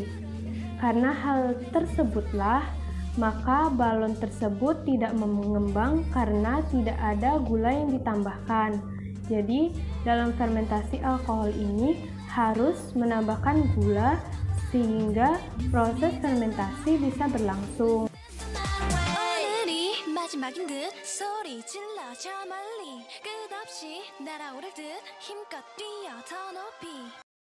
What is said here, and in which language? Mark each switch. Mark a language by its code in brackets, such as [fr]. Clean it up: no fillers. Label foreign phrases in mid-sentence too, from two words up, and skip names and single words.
[id] Karena hal tersebutlah, maka balon tersebut tidak mengembang karena tidak ada gula yang ditambahkan. Jadi, dalam fermentasi alkohol ini harus menambahkan gula sehingga proses fermentasi bisa berlangsung. [ko] 마지막인 듯 소리 질러 저 멀리 끝없이 날아오를 듯 힘껏 뛰어 더 높이